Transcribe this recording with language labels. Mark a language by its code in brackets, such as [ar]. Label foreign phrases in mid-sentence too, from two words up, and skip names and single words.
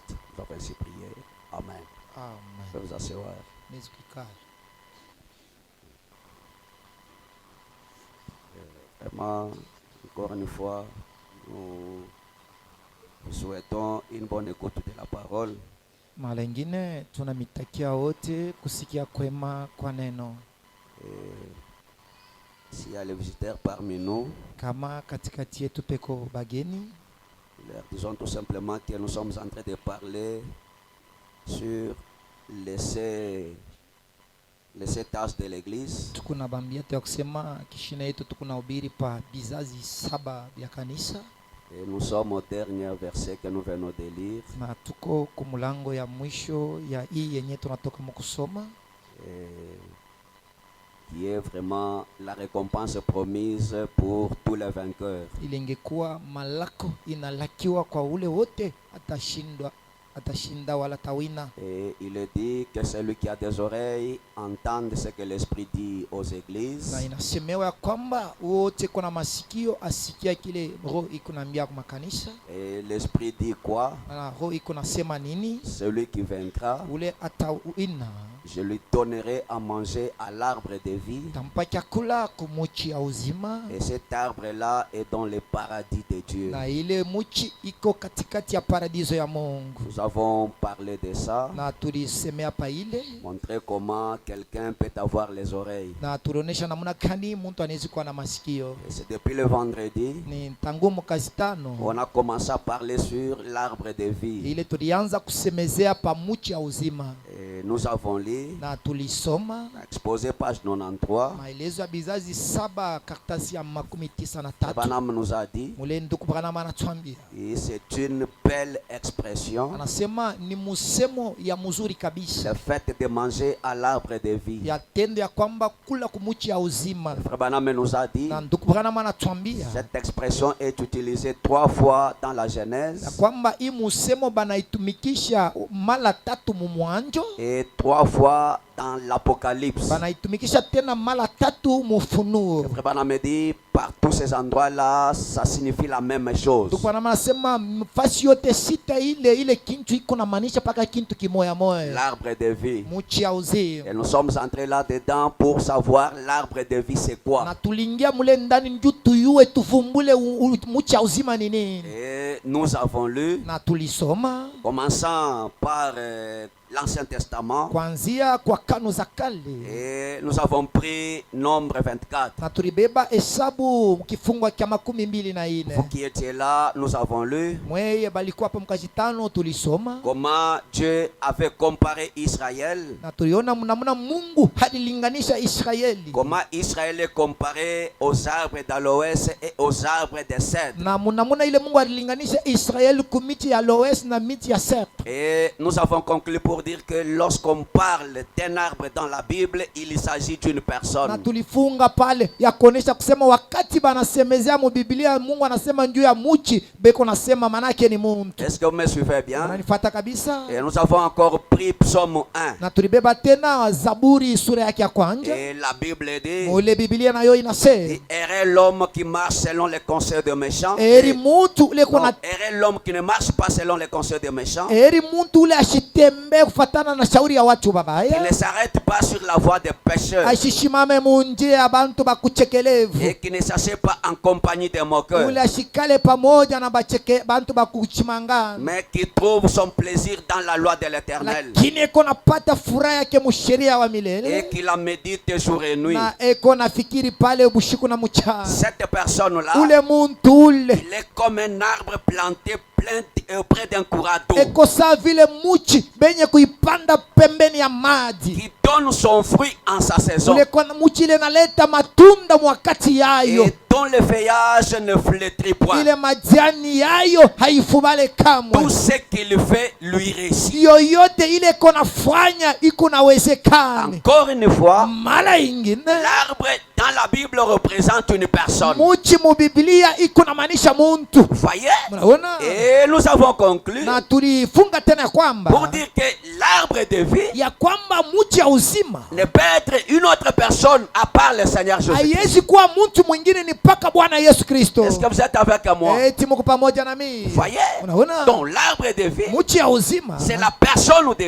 [fr] Nous avons ainsi prié. Amen. amen. Je vais vous asseoir. [sw] Nezikikala. [fr] Vraiment, encore une fois, nous souhaitons une bonne écoute de la parole. [sw] Mara ingine tunamitakia wote kusikia kwema kwa neno. [fr] S'il y a les visiteurs parmi nous, [sw] Kama katikati yetu peko bageni, [fr] leur disons tout simplement que nous sommes en train de parler sur les tâches de l'église. [sw] tukuna bambia ya kusema kishina yetu tukuna ubiri pa bizazi 7 vya kanisa. [fr] Et nous sommes au dernier verset que nous venons de lire. [sw] Na tuko kumulango ya mwisho ya hii yenye tunatoka mkusoma, [fr] Qui est vraiment la récompense promise pour tous les vainqueurs. [sw] ilengekuwa malako inalakiwa kwa ule wote atashinda wala tawina. [fr] Et il est dit que celui qui a des oreilles entende ce que l'Esprit dit aux églises. [sw] Na inasemewa ya kwamba wote kuna masikio asikia kile roho iko naambia kwa makanisa. [fr] Et l'Esprit dit quoi? [sw] Na roho iko nasema nini? [fr] Celui qui vaincra, [sw] Ule atawina [fr] je lui donnerai à manger à l'arbre de vie. [sw] tampa chakula kumuchi ya uzima. [fr] Et cet arbre-là est dans le paradis de Dieu. [sw] Na ile muchi iko katikati ya paradiso ya Mungu. [fr] Nous avons parlé de ça, [sw] Na tulisemea pa ile, [fr] montrer comment quelqu'un peut avoir les oreilles. [sw] na tulionyesha namna gani mtu anaweza kuwa na masikio. [fr] Et c'est depuis le vendredi, [sw] Ni tangu mwezi tano [fr] on a commencé à parler sur l'arbre de vie. [sw] ile tulianza kusemezea pa muchi ya uzima. [fr] Et nous avons lu, [sw] Na tulisoma [fr] exposé page 93. [sw] maelezo ya bizazi 7 karatasi ya 93. [fr] Branham nous a dit, [sw] Mule nduku Branham anatuambia, [fr] et c'est une belle expression, [sw] anasema ni musemo ya mzuri kabisa [fr] le fait de manger à l'arbre de vie. [sw] ya tendo ya kwamba kula kumuchi ya uzima. [fr] Frère Branham nous a dit, [sw] Na nduku Branham anatuambia [fr] cette expression est utilisée 3 fois dans la [sw] ya [fr] Genèse [sw] kwamba hii musemo banaitumikisha mara 3 mumwanjo, [fr] et 3 fois dans l'Apocalypse. [sw] banaitumikisha tena mara 3 mufunuo. [fr] Frère Branham me dit, par tous ces endroits-là, ça signifie la même chose. [sw] Nduku Branham anasema fasi yote sita ile kintu iko na maanisha paka kintu kimoya moya, [fr] L'arbre de vie. [sw] muchi ya uzima. [fr] Et nous sommes entrés là-dedans pour savoir l'arbre de vie c'est quoi. [sw] Na tuliingia mule ndani nju tuyue tufumbule muchi ya uzima ni nini. [fr] Et nous avons lu, [sw] Na tulisoma [fr] commençant par l'Ancien Testament, [sw] kuanzia kwa kanu za kale, [fr] et nous avons pris Nombre 24. [sw] na tulibeba hesabu kifungwa kya 24. [fr] Vous qui étiez là, nous avons lu [sw] Mweye balikuwa hapa mkazi 5, tulisoma [fr] comment Dieu avait comparé Israël, [sw] na tuliona namna Mungu halilinganisha Israeli, [fr] comment Israël est comparé aux arbres d'aloès et aux arbres de cèdre. [sw] na namna ile Mungu alilinganisha Israeli kumiti ya aloes na miti ya cedre. [fr] Et nous avons conclu pour dire que lorsqu'on parle d'un arbre dans la Bible, il s'agit d'une [sw] Na [fr] personne. [sw] tulifunga pale ya kuonesha kusema wakati banasemezea mu Biblia Mungu anasema njuu ya muchi beko nasema manake ni muntu. [fr] Est-ce que vous me suivez bien? [sw] Unanifuata kabisa? [fr] Et nous avons encore pris Psaume 1. [sw] Na tulibeba tena Zaburi sura yake ya kwanza. [fr] Et la Bible dit, [sw] Ule Biblia nayo inasema [fr] errait l'homme qui marche selon les conseils des méchants. [sw] eri muntu ule kuna [fr] Errait l'homme qui ne marche pas selon les conseils des méchants. [sw] eri muntu ule ashitembe kufatana na shauri ya watu [fr] Il [sw] babaya, [fr] ne s'arrête pas sur la voie des pécheurs. [sw] ashishimame munjia ya bantu bakuchekelevu, [fr] Et qui ne s'assied pas en compagnie des moqueurs. [sw] ule ashikale pamoja na bantu bakuchimangana, [fr] Mais qui trouve son plaisir dans la loi de l'Éternel. [sw] lakini eko napata furaha yake musheria wa [fr] Et [sw] milele, [fr] qui la médite jour et nuit. [sw] na eko nafikiri pale bushiku na mchana. [fr] Cette personne-là, [sw] Ule muntu ule [fr] il est comme un arbre planté auprès d'un courant d'eau [sw] eko saa vile muchi benye kuipanda pembeni ya maji, [fr] qui donne son fruit en sa saison. [sw] Muchi ile naleta matunda mwakati yayo. [fr] Et dont le feuillage ne flétrit point. [sw] Ile majani yayo haifubale kamwe. [fr] Tout ce qu'il fait lui réussit. [sw] Yoyote ile konafanya iko nawezekana. [fr] Encore une fois, [sw] mara ingine [fr] l'arbre dans la Bible représente une personne. [sw] Muchi mu Biblia iko namaanisha muntu. [fr] Vous voyez? [sw] Mnaona? [fr] Et nous avons conclu [sw] Na tulifunga tena kwamba [fr] pour dire que l'arbre de vie [sw] ya kwamba muchi ya uzima [fr] ne peut être une autre personne à part le Seigneur Jésus. [sw] haiwezi kuwa mtu mwingine ni mpaka Bwana Yesu Kristo. [fr] Est-ce que vous êtes avec moi? [sw] Eti mko pamoja na mimi. [fr] Vous voyez? [sw] Unaona? [fr] Donc l'arbre de vie, [sw] Muchi ya uzima [fr] c'est la personne de